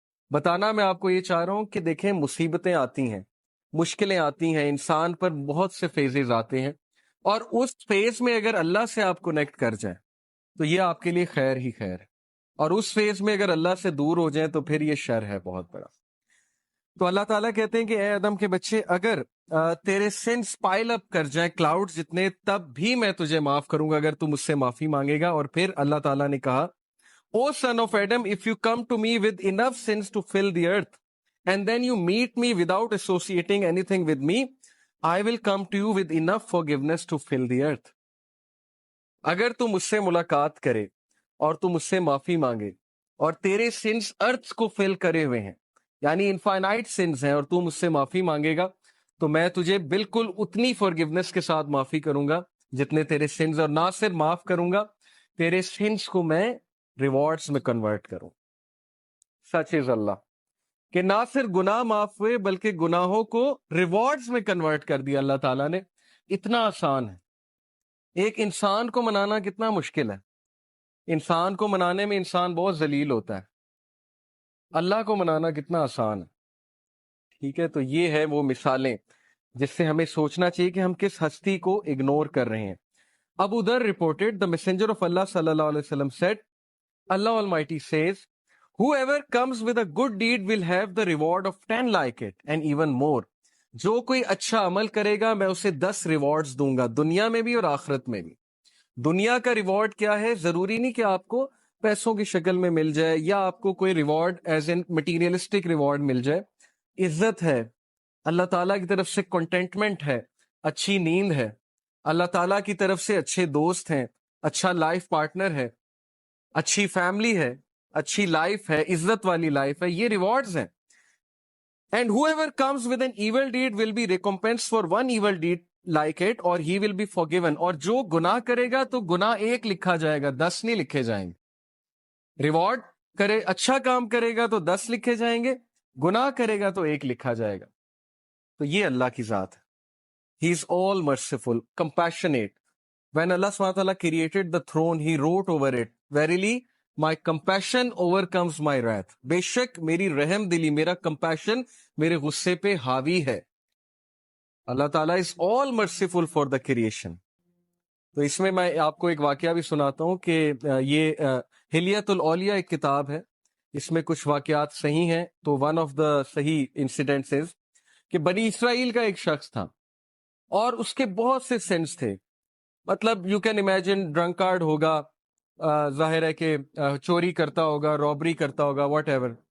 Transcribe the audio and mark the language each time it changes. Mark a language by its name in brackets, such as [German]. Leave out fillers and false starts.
[Urdu] بتانا میں آپ کو یہ چاہ رہا ہوں کہ دیکھیں مصیبتیں آتی ہیں، مشکلیں آتی ہیں، انسان پر بہت سے فیزز آتے ہیں، اور اس فیز میں اگر اللہ سے آپ کنیکٹ کر جائیں تو یہ آپ کے لیے خیر ہی خیر ہے، اور اس فیز میں اگر اللہ سے دور ہو جائیں تو پھر یہ شر ہے بہت بڑا. تو اللہ تعالیٰ کہتے ہیں کہ اے آدم کے بچے، اگر تیرے سنس پائل اپ کر جائیں کلاؤڈ جتنے، تب بھی میں تجھے معاف کروں گا اگر تو مجھ سے معافی مانگے گا. اور پھر اللہ تعالیٰ نے کہا [English] O son of Adam, if you come to me with enough sins to fill the earth, and then you meet me without associating anything with me, I will come to you with enough forgiveness to fill the earth. [Urdu] اگر تو مجھ سے ملاقات کرے اور تو مجھ سے معافی مانگے اور تیرے سنس ارتھ کو فل کرے ہوئے ہیں، یعنی انفائنائٹ سنس ہیں، اور تو مجھ سے معافی مانگے گا تو میں تجھے بالکل اتنی فورگیونس کے ساتھ معافی کروں گا جتنے تیرے سنس، اور نہ صرف معاف کروں گا، تیرے سنس کو میں ریوارڈز میں کنورٹ کروں. سچ از اللہ کہ نہ صرف گناہ معاف ہوئے بلکہ گناہوں کو ریوارڈز میں کنورٹ کر دیا اللہ تعالیٰ نے. اتنا آسان ہے. ایک انسان کو منانا کتنا مشکل ہے، انسان کو منانے میں انسان بہت ذلیل ہوتا ہے، اللہ کو منانا کتنا آسان ہے. ٹھیک ہے، تو یہ ہے وہ مثالیں جس سے ہمیں سوچنا چاہیے کہ ہم کس ہستی کو اگنور کر رہے ہیں. [English] Abu Zar reported, the messenger of Allah sallallahu alaihi wasallam said, Allah Almighty says, whoever comes with a good deed will have the reward of 10 like it and even more. [Urdu] جو کوئی اچھا عمل کرے گا میں اسے 10 ریوارڈز دوں گا، دنیا میں بھی اور آخرت میں بھی. دنیا کا ریوارڈ کیا ہے؟ ضروری نہیں کہ آپ کو پیسوں کی شکل میں مل جائے یا آپ کو کوئی ریوارڈ ایز ان مٹیریلسٹک ریوارڈ مل جائے. عزت ہے، اللہ تعالیٰ کی طرف سے کنٹینٹمنٹ ہے، اچھی نیند ہے، اللہ تعالیٰ کی طرف سے اچھے دوست ہیں، اچھا لائف پارٹنر ہے، اچھی فیملی ہے، اچھی لائف ہے، عزت والی لائف ہے. یہ ریوارڈز ہیں. [English] And whoever comes with an evil deed will be recompensed for one evil deed like it, or he will be forgiven. [Urdu] اور جو گناہ کرے گا تو گناہ 1 لکھا جائے گا، 10 نہیں لکھے جائیں گے. ریوارڈ کرے، اچھا کام کرے گا تو 10 لکھے جائیں گے، گناہ کرے گا تو 1 لکھا جائے گا. تو یہ اللہ کی ذات ہے. [English] He is all merciful, compassionate. When Allah subhanahu wa ta'ala created the throne, He wrote over it, Verily, my compassion overcomes my wrath. [Urdu] بے شک میری رحم دلی، میرا compassion میرے غصے پہ حاوی ہے. [English] Allah Ta'ala is all merciful for the creation. [Urdu] تو اس میں آپ کو ایک واقعہ بھی سناتا ہوں کہ یہ حلیت الاولیاء ایک کتاب ہے، اس میں کچھ واقعات صحیح ہیں. تو [English] one of the صحیح incidents [Urdu] کہ بنی اسرائیل کا ایک شخص تھا اور اس کے بہت سے سینس تھے. مطلب [English] you can imagine drunkard [Urdu] ہوگا، ظاہر ہے کہ چوری کرتا ہوگا، رابری کرتا ہوگا، واٹ ایور.